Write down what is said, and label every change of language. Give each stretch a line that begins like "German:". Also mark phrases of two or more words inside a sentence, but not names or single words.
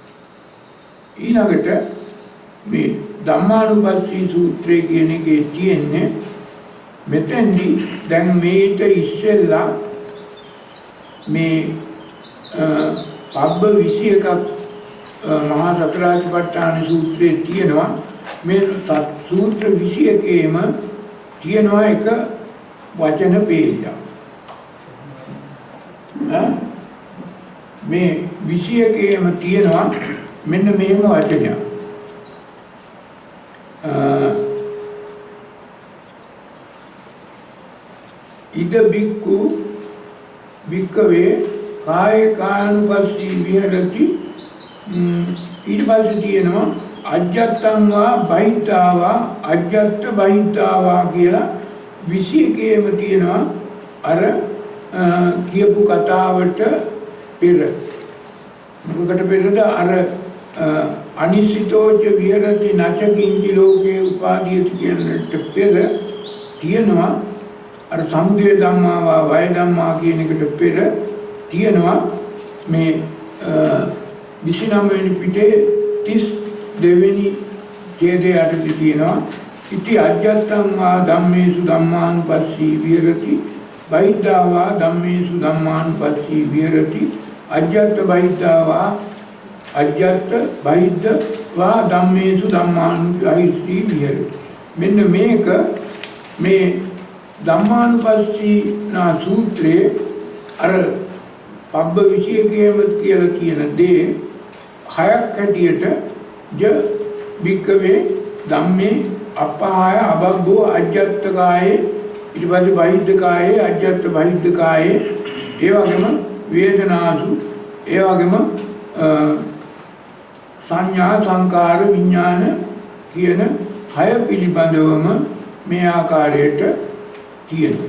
Sinhala: ඊළඟට මේ ධම්මානුපස්සී සූත්‍රය කියන එකේ තියෙන්නේ මෙතෙන්දී දැන් මේට ඉස්සෙල්ලා මේ පබ්බ 21ක් මහා සතරාතිපට්ඨාන සූත්‍රයේ තියෙනවා. මේ සූත්‍ර 21ේම තියෙනවා එක වචන පේලියක්. මේ 21ේම තියෙනවා මෙන්න මේම වචනයක්.
Pali: ඉද බික්කු බික්කවේ කායේ කායනුපස්සී විහෙරති.
Sinhala: ඊට පස්සේ තියෙනවා
Pali: අජ්ජත්තං වා බහිද්ධාවා අජ්ජත්ත බහිද්ධාවා
Sinhala: කියලා 21ේම තියෙනවා අර කියපු කතාවට පෙර. මොකකට පෙරද? අර
Pali: අනිසිතෝච විහෙරති නච කිංචි ලෝකේ උපාදීයති
Sinhala: කියනට පෙර තියෙනවා අර
Pali: සමුදය ධම්මා වය ධම්මා
Sinhala: කියන එකට පෙර තියෙනවා මේ 29 වෙනි පිටේ 32 වෙනි ඡේදයේ යටතේ තියෙනවා
Pali: ඉති අජ්ජත්තං වා ධම්මේසු ධම්මානුපස්සී විහෙරති බහිද්ධාවා ධම්මේසු ධම්මානුපස්සී විහෙරති අජ්ජත් බහිද්ධාවා අජ්ජත් බහිද්ධවා ධම්මේසු ධම්මානුපස්සී විහෙරති.
Sinhala: මෙන්න මේක මේ ධම්මානුපස්සී නා සූත්‍රයේ අර පබ්බ 21ේම කියලා කියන දේ හයක් හැටියට
Pali: ය බික්කවේ ධම්මේ අපහාය අබබ්බෝ අජ්ජත් කායේ
Sinhala: ඊට පස්සේ
Pali: බහිද්ධ කායේ අජ්ජත් බහිද්ධ කායේ
Sinhala: ඒ වගේම වේදනාසු ඒ වගේම සංඥා සංකාර විඥාන කියන හය පිළිබඳවම මේ ආකාරයට තියෙනවා.